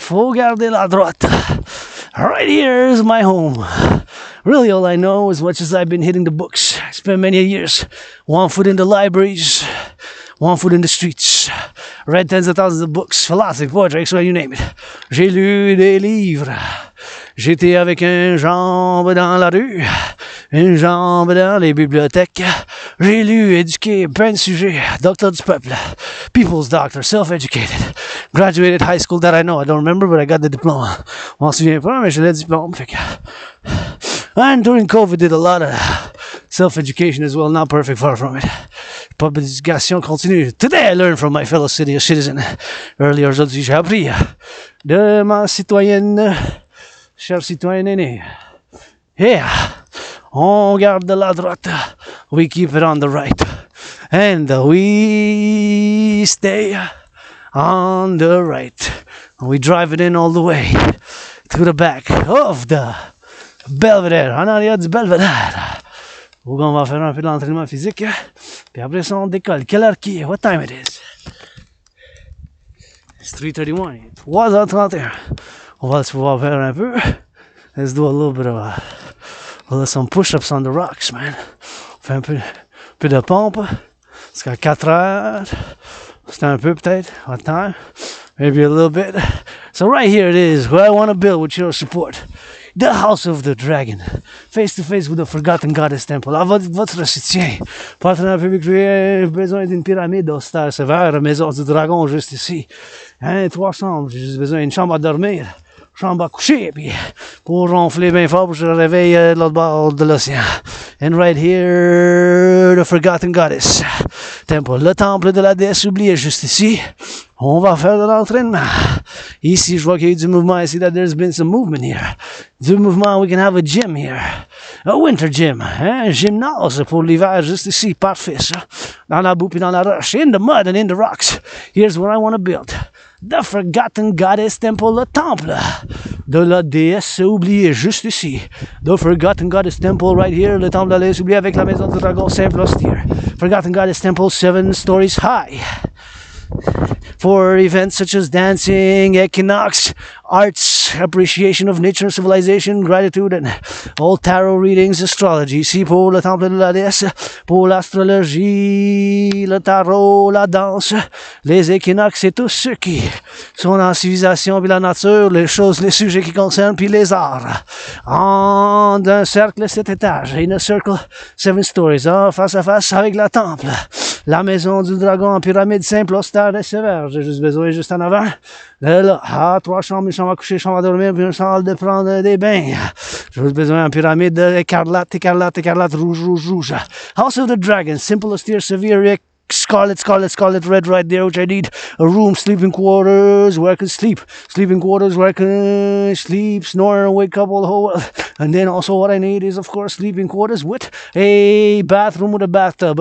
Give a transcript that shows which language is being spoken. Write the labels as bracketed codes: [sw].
[fr] Faut garder la droite. [en] Right here is my home. Really, all I know, as much as I've been hitting the books, I spent many years, one foot in the libraries, one foot in the streets. Read tens of thousands of books, philosophy, poetry, you name it. [fr] J'ai lu des livres. J'étais avec une jambe dans la rue, une jambe dans les bibliothèques. J'ai lu, éduqué, plein de sujets. Docteur du peuple, [en] people's doctor, self-educated. Graduated high school that I know. I don't remember, but I got the diploma. [fr] On s'en souvient pas, mais j'ai le diplôme. Fait que... [en] And during COVID, did a lot of self-education as well. Not perfect, far from it. [fr] Public éducation continue. [en] Today I learned from my fellow citizen. [fr] Earlier aujourd'hui, j'ai appris de ma citoyenne, chère citoyenne aînée. [en] Yeah, [fr] on garde de la droite. [en] We keep it on the right. And we stay on the right. We drive it in all the way to the back of the Belvedere, [fr] en arrière du Belvedere. Où on va faire un peu d'entraînement physique. Puis après ça, on décolle. Quelle heure qui est? [en] What time it is? It's 3:31. 3h31. [fr] On va pouvoir faire un peu. [en] Let's do a little bit of some push-ups on the rocks, man. [fr] On fait un peu de pompe. Jusqu'à 4 heures. C'est un peu peut-être. [en] What time? Maybe a little bit. So right here it is, where I want to build with your support. The House of the Dragon. Face to face with the Forgotten Goddess Temple. [fr] À votre soutien. Partenariat public, besoin d'une pyramide austère sévère. Maison du Dragon juste ici. Hein, 3 chambres. J'ai juste besoin d'une chambre à dormir. Chambre à coucher, puis pour ronfler bien fort, pour que je réveille de l'autre bord de l'océan. [en] And right here, the Forgotten Goddess Temple, [fr] le temple de la déesse oubliée, juste ici. On va faire de l'entraînement. Ici, je vois qu'il y a eu du mouvement. [en] I see that there's been some movement here. [fr] Du mouvement, [en] we can have a gym here. A winter gym. [fr] Hein? Un gymnase pour l'hiver, juste ici. Parfait, ça. Dans la boue puis dans la roche. [en] In the mud and in the rocks. Here's what I want to build. The Forgotten Goddess Temple, [fr] le temple de la déesse oubliée, juste ici. [en] The Forgotten Goddess Temple, right here, [fr] le temple de la déesse oubliée avec la maison du dragon simple austere. [en] Forgotten Goddess Temple, 7 stories high. For events such as dancing, equinox, arts, appreciation of nature, civilization, gratitude, and all tarot readings, astrology. [fr] Ici pour le temple de la déesse, pour l'astrologie, le tarot, la danse, les équinoxes et tous ceux qui sont dans la civilisation puis la nature, les choses, les sujets qui concernent puis les arts. En un cercle 7 étages, [en] in a circle 7 stories, [fr] face à face avec le temple. La maison du dragon en pyramide simple, austère et sévère. J'ai juste besoin, juste en avant. Là, 3 chambres, une chambre à coucher, une chambre à dormir, puis une salle de prendre des bains. J'ai juste besoin d'une pyramide écarlate, écarlate, écarlate, rouge, rouge, rouge. [en] House of the Dragon, simple, austere, severe, scarlet, scarlet, scarlet, red right there, which I need. A room, sleeping quarters, where I can sleep. Sleeping quarters where I can sleep, snore, wake up all the whole. And then also what I need is, of course, sleeping quarters with a bathroom with a bathtub.